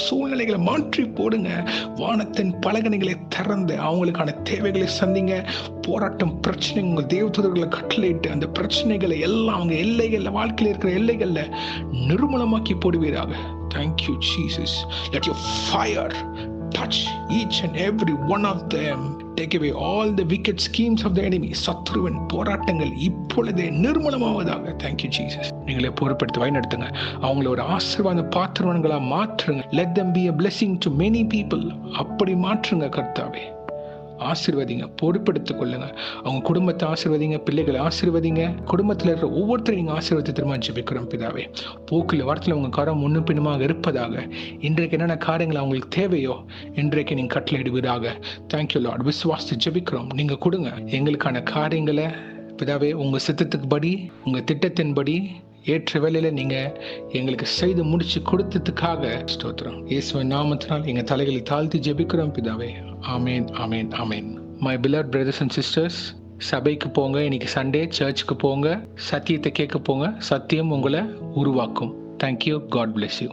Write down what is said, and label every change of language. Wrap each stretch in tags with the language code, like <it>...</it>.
<ta>சூழ்நிலைகளை மாற்றி போடுங்க. வானத்தின் பலகணிகளை திறந்து அவங்களுக்கான தேவைகளை சந்திங்க. போராட்டம், பிரச்சனை உங்க தேவதூதர்களை கட்டளையிட்டு அந்த பிரச்சனைகளை எல்லாம் அவங்க எல்லைகள்ல, வாழ்க்கையில் இருக்கிற எல்லைகள்ல நிர்மூலமாக்கி போடுவீராக.</ta> <en>Thank you Jesus. Let your fire touch each and every one of them. Take away all the wicked schemes of the enemy.</en> <ta>சத்ருவின் போராட்டங்கள் இப்பொழுதே நிர்மூலமாவதாக.</ta> <en>Thank you Jesus.</en> <ta>நீங்களே பொறுப்படுத்தி வழிநடத்துங்க. அவங்கள ஒரு ஆசீர்வாத பாத்திரங்களா மாற்றுங்க.</ta> <en>Let them be a blessing to many people.</en> <ta>அப்படி மாற்றுங்க கர்த்தாவே. ஆசீர்வதிங்க, பொறுப்படுத்திக் கொள்ளுங்க. அவங்க குடும்பத்தை ஆசீர்வதிங்க, பிள்ளைகளை ஆசீர்வதிங்க. குடும்பத்தில் இருக்கிற ஒவ்வொருத்தரையும் நீங்க ஆசீர்வதித்து திரும்ப ஜெபிக்கிறோம் பிதாவே. போக்கில் வாரத்தில் உங்க கரம் முன்னும் பின்னுமாக இருப்பதாக. இன்றைக்கு என்னென்ன காரியங்கள் அவங்களுக்கு தேவையோ இன்றைக்கு நீங்க கட்டளையிடுவதாக.</ta> <en>Thank you lord.</en> <ta>விசுவாசத்தை ஜெபிக்கிறோம். நீங்க கொடுங்க எங்களுக்கான காரியங்களை பிதாவே. உங்க சித்தத்துக்கு படி, உங்க திட்டத்தின்படி ஏற்ற வேலையில நீங்க எங்களுக்கு செய்து முடிச்சு கொடுத்ததுக்காக ஸ்தோத்திரம். இயேசுவின் நாமத்தினால் எங்க தலைகளை தாழ்த்தி ஜெபிக்கிறோம் பிதாவே. ஆமேன், ஆமேன், ஆமேன்.</ta> <en>my beloved brothers and sisters,</en> <ta>சபைக்கு போங்க. இன்னைக்கு சண்டே, சர்ச்சுக்கு போங்க. சத்தியத்தை கேட்க போங்க. சத்தியம் உங்களை உருவாக்கும்.</ta> <en>Thank you. God bless you.</en>